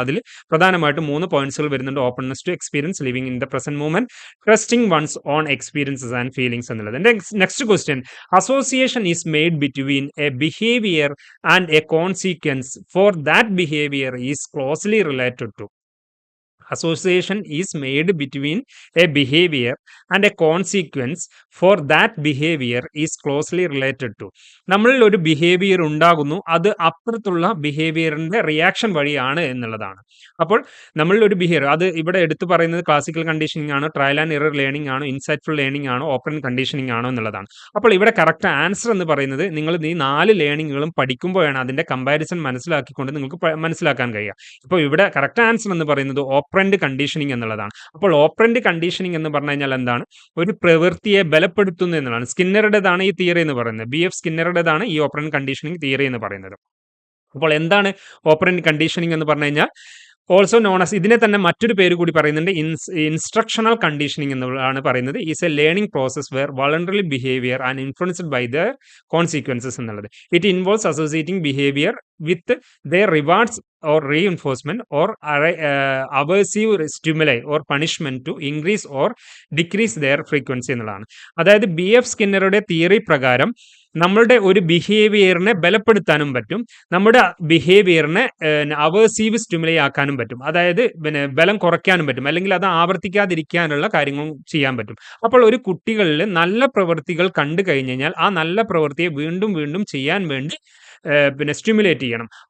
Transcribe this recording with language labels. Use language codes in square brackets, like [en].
[ml] അതിൽ പ്രധാനമായിട്ടും 3 പോയിന്റ്സുകൾ വരുന്നുണ്ട്: [en] openness to experience, living in the present movement, trusting one's own experiences and feelings [ml] എന്നുള്ളത്. [en] Next question: association is made between a behaviour and a consequence for that behaviour is closely related to. association is made between a behavior and a consequence for that behavior is closely related to. [ml] നമ്മളിൽ ഒരു behaviour ഉണ്ടാകുന്നു, അത് അപ്പുറത്തുള്ള ബിഹേവിയറിന്റെ reaction വഴിയാണ് എന്നുള്ളതാണ്. അപ്പോൾ നമ്മളിൽ ഒരു ബിഹേവിയർ, അത് ഇവിടെ എടുത്തു പറയുന്നത് ക്ലാസിക്കൽ കണ്ടീഷനിങ് ആണോ, ട്രയൽ ആൻഡ് എറർ ലേണിംഗ് ആണോ, ഇൻസൈറ്റ്ഫുൾ ലേണിംഗ് ആണോ, ഓപ്പൺ കണ്ടീഷനിങ് ആണോ എന്നുള്ളതാണ്. അപ്പോൾ ഇവിടെ കറക്റ്റ് ആൻസർ എന്ന് പറയുന്നത്, നിങ്ങൾ ഈ 4 ലേണിങ്ങുകളും പഠിക്കുമ്പോഴാണ് അതിന്റെ കമ്പാരിസൺ മനസ്സിലാക്കിക്കൊണ്ട് നിങ്ങൾക്ക് മനസ്സിലാക്കാൻ കഴിയുക. ഇപ്പോൾ ഇവിടെ കറക്റ്റ് ആൻസർ എന്ന് പറയുന്നത് ഓപ്പറന്റ് കണ്ടീഷനിങ് എന്നുള്ളതാണ്. അപ്പോൾ ഓപ്പറന്റ് കണ്ടീഷനിങ് എന്ന് പറഞ്ഞു കഴിഞ്ഞാൽ എന്താണ്? ഒരു പ്രവൃത്തിയെ ബലപ്പെടുത്തുന്നു എന്നുള്ളതാണ്. സ്കിന്നറുടേതാണ് ഈ തിയറി എന്ന് പറയുന്നത്. BF സ്കിന്നറുടേതാണ് ഈ ഓപ്പറന്റ് കണ്ടീഷനിങ് തിയറി എന്ന് പറയുന്നത്. അപ്പോൾ എന്താണ് ഓപ്പറന്റ് കണ്ടീഷനിങ് എന്ന് പറഞ്ഞു കഴിഞ്ഞാൽ? [en] also known as, [ml] ഇതിനെ തന്നെ മറ്റൊരു പേര് കൂടി പറയുന്നുണ്ട്, ഇൻസ്ട്രക്ഷണൽ കണ്ടീഷനിങ് എന്നുള്ളതാണ് പറയുന്നത്. [en] is a learning process where voluntary behaviour and influenced by the consequences [ml] എന്നുള്ളത്. [en] it involves associating behaviour with their rewards or reinforcement or aversive stimuli or punishment to increase or decrease their frequency [ml] എന്നുള്ളതാണ്. അതായത് BF സ്കിന്നറുടെ theory പ്രകാരം നമ്മളുടെ ഒരു ബിഹേവിയറിനെ ബലപ്പെടുത്താനും പറ്റും, നമ്മുടെ ബിഹേവിയറിനെ aversive stimuli ആക്കാനും പറ്റും. അതായത് ബലം കുറയ്ക്കാനും പറ്റും, അല്ലെങ്കിൽ അത് ആവർത്തിക്കാതിരിക്കാനുള്ള കാര്യങ്ങളും ചെയ്യാൻ പറ്റും. അപ്പോൾ ഒരു കുട്ടികളിൽ നല്ല പ്രവൃത്തികൾ കണ്ടു കഴിഞ്ഞു കഴിഞ്ഞാൽ ആ നല്ല പ്രവൃത്തിയെ വീണ്ടും വീണ്ടും ചെയ്യാൻ വേണ്ടി സ്റ്റിമുലേറ്റ് ചെയ്യണം.